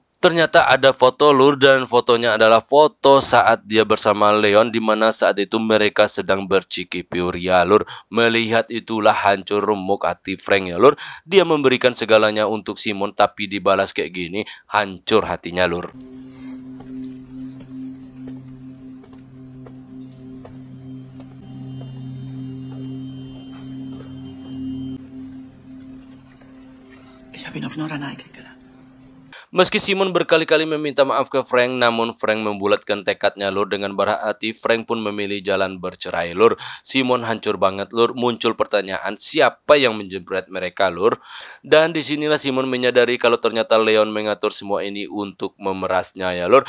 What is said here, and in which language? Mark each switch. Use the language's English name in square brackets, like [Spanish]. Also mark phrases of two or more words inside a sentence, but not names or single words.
[Indonesian] Ternyata ada foto, Lur, dan fotonya adalah foto saat dia bersama Leon, di mana saat itu mereka sedang berciki-piur ya, Lur. Melihat itulah hancur remuk hati Frank ya, Lur. Dia memberikan segalanya untuk Simon tapi dibalas kayak gini, hancur hatinya, Lur. [German] Ich habe ihn auf Norderney kennengelernt. [Indonesian] Meski Simon berkali-kali meminta maaf ke Frank, namun Frank membulatkan tekadnya, Lur. Dengan berhati, Frank pun memilih jalan bercerai, Lur. Simon hancur banget, Lur. Muncul pertanyaan, siapa yang menjebret mereka, Lur? Dan disinilah Simon menyadari kalau ternyata Leon mengatur semua ini untuk memerasnya ya, Lur.